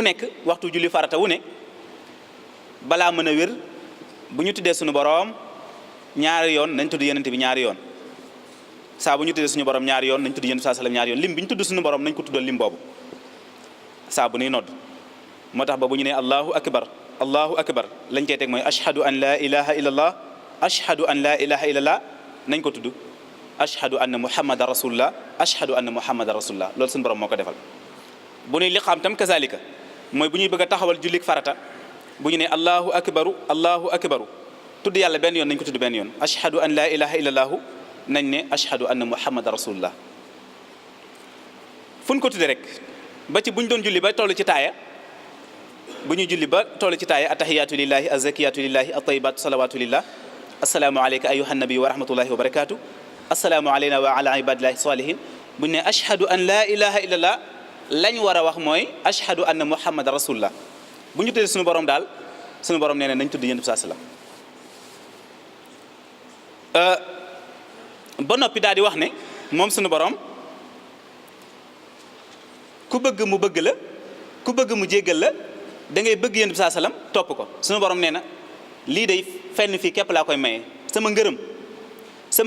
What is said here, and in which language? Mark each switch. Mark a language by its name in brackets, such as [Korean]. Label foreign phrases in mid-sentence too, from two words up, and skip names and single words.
[Wolof] nekk waxtu julli farata wu ne balaa mën a wér bu ñu tuddee suñu borom ñaari yoon nañ tudd yenent bi ñaari yoon saa bu ñu tuddee suñu borom ñaari yoon nañ tudd yenent sallam ñaari yoon lim bi ñu tudd suñu borom nañ ko tuddal lim boobu saa bu nuy nodd moo tax ba bu ñu nee [Arabic] الله أكبر [Wolof] lañ koy teg mooy [Arabic] أشهد أن لا إله إلا الله أشهد أن لا إله إلا الله [Wolof] nañ ko tudd [Arabic] أشهد أن محمدا رسول الله أشهد أن محمدا رسول الله [Wolof] loolu suñu borom moo ko defal bu ñuy liqaam tam kazalika mooy bu ñuy bëgg a taxawal jullik farata bu ñu ne [Arabic] الله أكبر [Wolof] tudd yàlla benn yoon nañ ko tudd benn yoon [Arabic] أشهد أن لا إله إلا الله [Wolof] nañ ne [Arabic] أشهد أن محمدا رسول الله [Wolof] fu ñu ko tudde rek ba ci bu ñu doon julli ba toll ci taaya bu ñuy julli ba toll ci taaya [Arabic] التحيات لله الزاكيات لله الطيبات الصلوات لله السلام عليك أيها النبي ورحمة الله وبركاته السلام علينا وعلى عباد الله الصالحين [Wolof] bu ñu ne [Arabic] أشهد أن لا إله إلا الله [Wolof] lañ war a wax mooy [Arabic] أشهد أن محمدا رسول الله [Wolof] bu ñu tuddee suñu borom daal suñu borom nee na nañ tudd yonent bi [Arabic] صلى الله عليه [Wolof] wasallam ba noppi daal di wax ne moom suñu borom ku bëgg mu bëgg la ku bëgg mu jéggal la da ngay bëgg yonent bi [Arabic] صلى الله عليه وسلم [Wolof] topp ko suñu borom nee na lii day fenn fii képp laa koy maye sama ngërëm sama